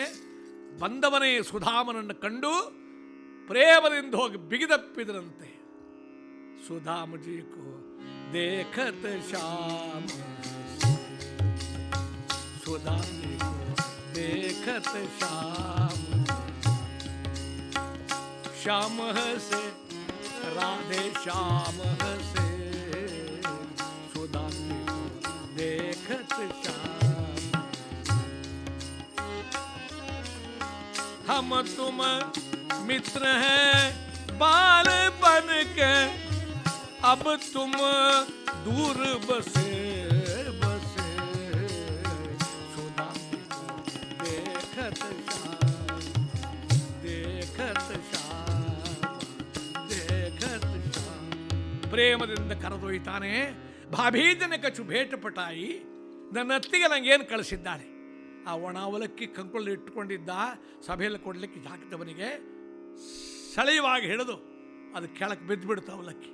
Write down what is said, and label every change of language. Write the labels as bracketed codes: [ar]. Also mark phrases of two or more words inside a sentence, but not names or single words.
[kn] ಬಂದವನೇ ಸುಧಾಮನನ್ನು ಕಂಡು ಪ್ರೇಮದಿಂದ ಹೋಗಿ ಬಿಗಿದಪ್ಪಿದ್ರಂತೆ. [hi] सुधामजी को देखत श्याम, सुधामजी को देखत श्याम, श्याम हसे राधे श्याम हसे, सुदामे देखत श्याम हम तुम मित्र हैं बालपन के, अब तुम दूर बसे बसे, सुदामा देखत श्याम देखत श्याम देखत श्याम. [kn] ಪ್ರೇಮದಿಂದ ಕರೆದೊಯ್ತಾನೆ. [hi] भाभीजन कछु भेंटपठाई, [kn] ನನ್ನ ಅತ್ತಿಗೆ ನಂಗೇನು ಕಳಿಸಿದ್ದಾಳೆ. ಆ ಒಣ ಅವಲಕ್ಕಿ ಕಂಕೊಳ್ಳಿ ಇಟ್ಟುಕೊಂಡಿದ್ದ, ಸಭೆಯಲ್ಲಿ ಕೊಡಲಿಕ್ಕೆ ಜಾಗದವನಿಗೆ ಸೆಳೆಯುವಾಗಿ ಹಿಡಿದು ಅದು ಕೆಳಕ್ಕೆ ಬಿದ್ದುಬಿಡ್ತು ಅವಲಕ್ಕಿ.